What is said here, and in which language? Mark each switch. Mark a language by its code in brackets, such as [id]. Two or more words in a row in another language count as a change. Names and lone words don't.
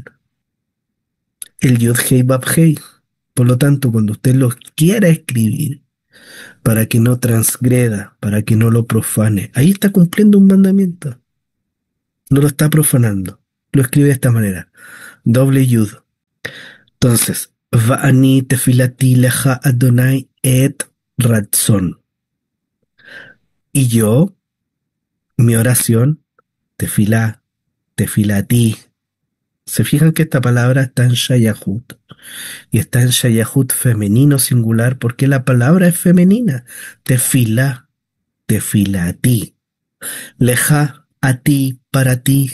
[es] El Yod Hei Bab Hei. Por lo tanto, cuando usted lo quiera escribir, para que no transgreda, para que no lo profane, ahí está cumpliendo un mandamiento. No lo está profanando. Lo escribe de esta manera. Doble Yud. Entonces, [he] ואני תפלתי לך אדוני עת רצון. [es] Y yo, mi oración, [he] תפילה, תפילתי. [es] Se fijan que esta palabra está en Shayahut y está en Shayahut femenino singular porque la palabra es femenina. [he] תפילה, תפילתי. [es] Leja, a ti, para ti.